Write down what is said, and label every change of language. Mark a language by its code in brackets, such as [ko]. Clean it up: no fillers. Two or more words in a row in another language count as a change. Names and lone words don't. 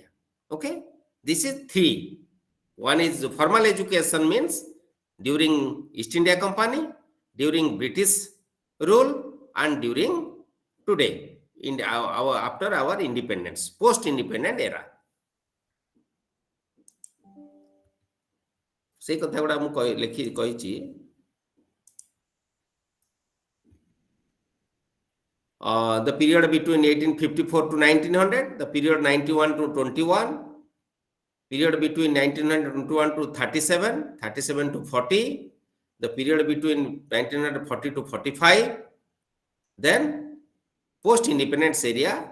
[en] Okay, this is 3. One is formal education, means during East India Company, during British rule, and during today, in after our independence, post-independent era. [or] ସେ କଥା ଗୁଡ଼ା ମୁ ଲେଖି କହିଛି. [en] The period between 1854 to 1900, the period 91 to 21, period between 1921 to 37, 37 to 40, the period between 1940 to 45, then post-independence area.